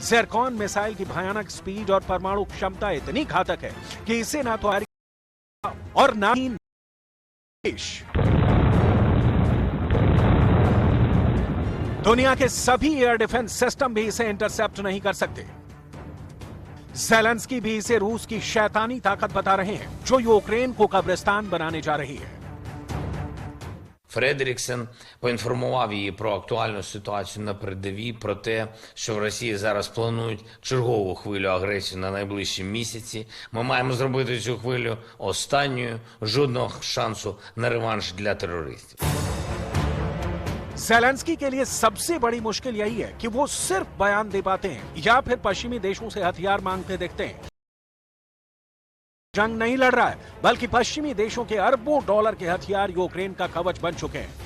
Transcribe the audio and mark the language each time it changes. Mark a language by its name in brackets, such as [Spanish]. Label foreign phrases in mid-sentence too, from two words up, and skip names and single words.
[Hindi] ज़ेरकॉन मिसाइल की भयानक स्पीड और परमाणु क्षमता इतनी घातक है कि इसे ना तो अमेरिका और ना ही देश, दुनिया के सभी [English] air defense system [Hindi] भी इसे इंटरसेप्ट नहीं कर सकते। ज़ेलेंस्की भी इसे रूस की शैतानी ताकत बता रहे हैं, जो यूक्रेन को कब्रिस्तान बनाने जा रही है। [Ukrainian] Фредеріксен поінформував її про актуальну ситуацію на передовій, про те, що в Росії зараз планують чергову хвилю агресії на найближчі місяці. Ми маємо зробити цю хвилю останньою, жодного шансу на реванш для терористів. [Hindi] ज़ेलेंस्की के लिए सबसे बड़ी मुश्किल यही है कि वो सिर्फ बयान दे पाते हैं या फिर पश्चिमी देशों से हथियार मांगते दिखते हैं। जंग नहीं लड़ रहा है, बल्कि पश्चिमी देशों के अरबों डॉलर के हथियार यूक्रेन का कवच बन चुके हैं।